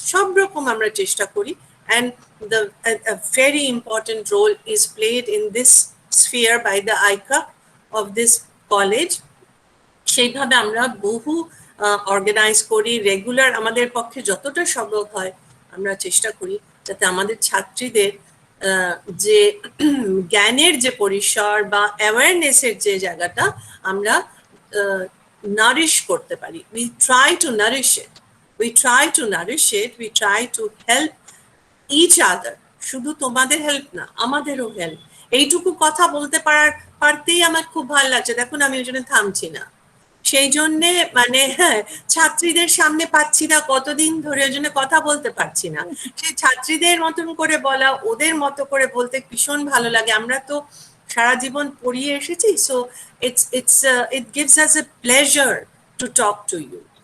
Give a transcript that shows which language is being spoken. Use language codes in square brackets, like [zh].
[bn] সব রকম আমরা চেষ্টা করি, [en] and a very important role is played in this sphere by the ICA of this college. [bn] সেইভাবে আমরা বহু অর্গানাইজ করি, রেগুলার আমাদের পক্ষে যতটা সম্ভব হয় আমরা চেষ্টা করি যাতে আমাদের ছাত্রীদের যে জ্ঞানের যে পরিসর বা অ্যাওয়ারনেসের যে জায়গাটা আমরা নারিশ করতে পারি। [en] We try to nourish it, we try to nourish it, we try to help each other. [bn] শুধু তোমাদের হেল্প না, আমাদেরও হেল্প। এইটুকু কথা বলতে পারতেই আমার খুব ভালো লাগছে। দেখুন আমি ওই জন্য থামছি না, সেই জন্যে মানে হ্যাঁ, ছাত্রীদের সামনে পাচ্ছি না কতদিন ধরে, ওই জন্য কথা বলতে পারছি না। সেই ছাত্রীদের মতন করে বলা, ওদের মতো করে বলতে ভীষণ ভালো লাগে। আমরা তো সারা জীবন পড়িয়ে এসেছি, so [en] it gives us a pleasure to talk to you.